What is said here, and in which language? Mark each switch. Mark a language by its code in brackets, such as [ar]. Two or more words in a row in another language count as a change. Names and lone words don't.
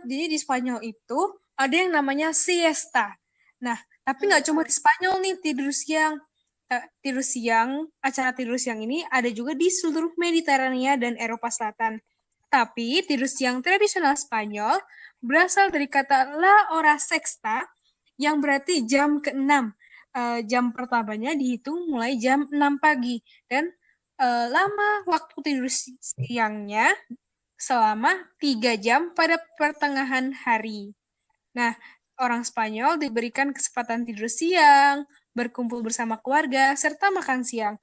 [id] Jadi di Spanyol itu ada yang namanya siesta. Nah, tapi nggak cuma di Spanyol nih tidur siang. Acara tidur siang ini ada juga di seluruh Mediterania dan Eropa Selatan. Tapi tidur siang tradisional Spanyol berasal dari kata [es] la hora sexta [id] yang berarti jam ke-6. Jam pertamanya dihitung mulai jam 6 pagi dan lama waktu tidur siangnya selama 3 jam pada pertengahan hari. Nah, orang Spanyol diberikan kesempatan tidur siang, berkumpul bersama keluarga, serta makan siang.